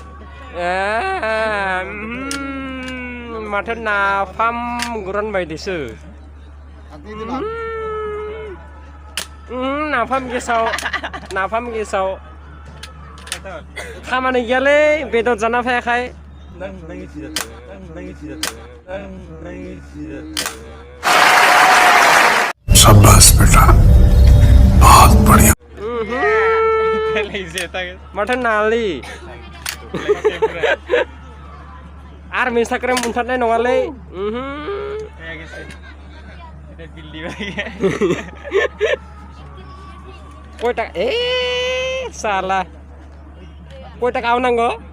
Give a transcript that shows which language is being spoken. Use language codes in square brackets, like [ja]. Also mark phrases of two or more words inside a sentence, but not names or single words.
[brx] माथो नाफाम गुरान बायदिसो नाफाम गेसाव खामानि गैयालै बेदर जाना फैयाखै [hi] शाबाश बेटा बहुत बढ़िया [brx] माथो नाली आरो मिन्साक्रेम मोनथारनाय नङालै कय टाका salah कय टाका नांगौ